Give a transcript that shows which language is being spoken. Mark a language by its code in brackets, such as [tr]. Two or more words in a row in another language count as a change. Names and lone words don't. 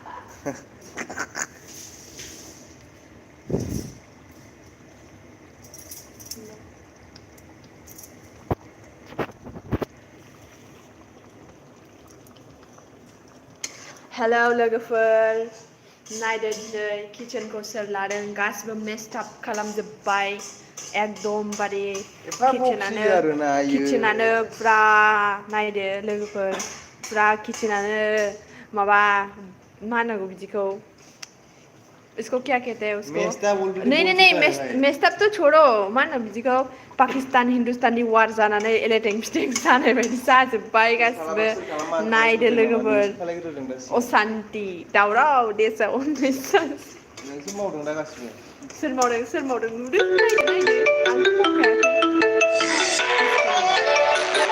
[brx] हेलौ लोगोफोर नायदो दिनै किचेनखौ सोर लादों गासिबो मेस्टाप खालामजोब्बाय एकदमबारे एफा बखियो आरोना इयो किचेनानो फुरा नायदो लोगोफोर फुरा किचेनानो माबा मा होनांगौ बिदिखौ [hi] इसको क्या कहते हैं उसको [brx] मेस्टाप अलरेडि बन [hi] नहीं चुका है भाई मेस्टाप तो छोड़ो [brx] मा होनो बिदिखौ पाकिस्तान हिन्दुस्ताननि वार जानानै एलेटें फिटें जानाय बायदि जाजोब्बाय गासिबो नायदो लोगोफोर असान्ति दावराव देसाव नोंसो मावदों दा गासिबो सोर मावदों नुदों नायदो आंथ' मावखायाखै